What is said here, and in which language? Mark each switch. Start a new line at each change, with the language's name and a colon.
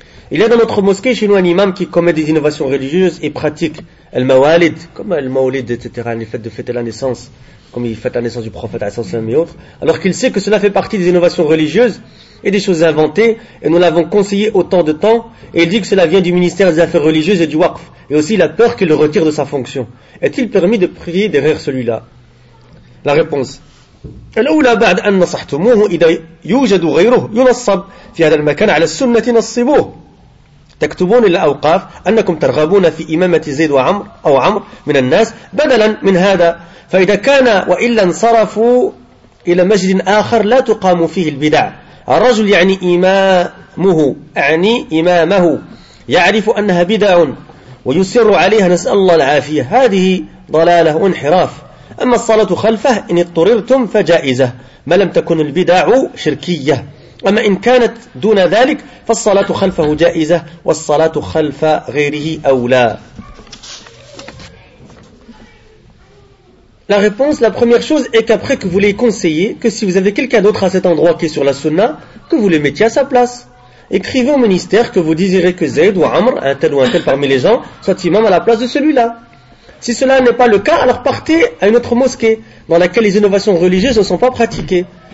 French: Il y a dans notre mosquée chez nous un imam qui commet des innovations religieuses et pratique le mawalid, comme le mawalid, etc., les fêtes de fêter la naissance, comme il fête la naissance du prophète, et autres, alors qu'il sait que cela fait partie des innovations religieuses et des choses inventées, et nous l'avons conseillé autant de temps, et il dit que cela vient du ministère des Affaires religieuses et du Waqf, et aussi il a peur qu'il le retire de sa fonction. Est-il permis de prier derrière celui-là? La réponse.
Arabic: الأولى بعد أن نصحتموه إذا يوجد غيره ينصب في هذا المكان على السنة نصبوه تكتبون للأوقاف أنكم ترغبون في إمامة زيد وعمر أو عمر من الناس بدلا من هذا فإذا كان وإلا انصرفوا إلى مسجد آخر لا تقام فيه البدع الرجل يعني إمامه يعني إمامه يعرف أنها بدع ويصر عليها نسأل الله العافية هذه ضلالة وانحراف أما الصلاة خلفه إن اضطررتم فجائزة ما لم تكن البدع شركية أما إن كانت دون ذلك فالصلاة خلفه جائزة والصلاة خلف غيره أولى.
French: La réponse, la première chose est qu'après que vous les conseillez, que si vous avez quelqu'un d'autre à cet endroit qui est sur la sunna, que vous le mettiez à sa place. Écrivez au ministère que vous désirez que Zayd ou Amr, un tel ou un tel parmi les gens, soit imam à la place de celui-là. Si cela n'est pas le cas, alors partez à une autre mosquée dans laquelle les innovations religieuses ne sont pas pratiquées.